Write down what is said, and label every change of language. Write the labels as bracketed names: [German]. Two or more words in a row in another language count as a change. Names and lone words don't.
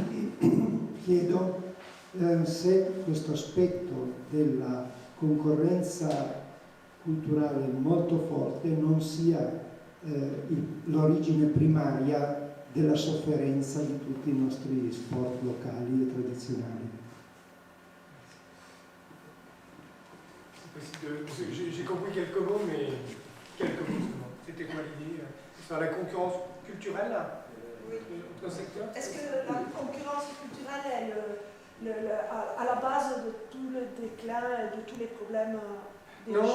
[Italian] Quindi chiedo se questo aspetto della concorrenza culturale molto forte non sia l'origine primaria della sofferenza di tutti i nostri sport locali e tradizionali. [French] J'ai compris quelques mots, mais quelques mots seulement. C'était quoi l'idée? Sur la concurrence culturelle entre secteurs? Est-ce que la concurrence culturelle est à la base de tout le déclin et de tous les problèmes des jeux?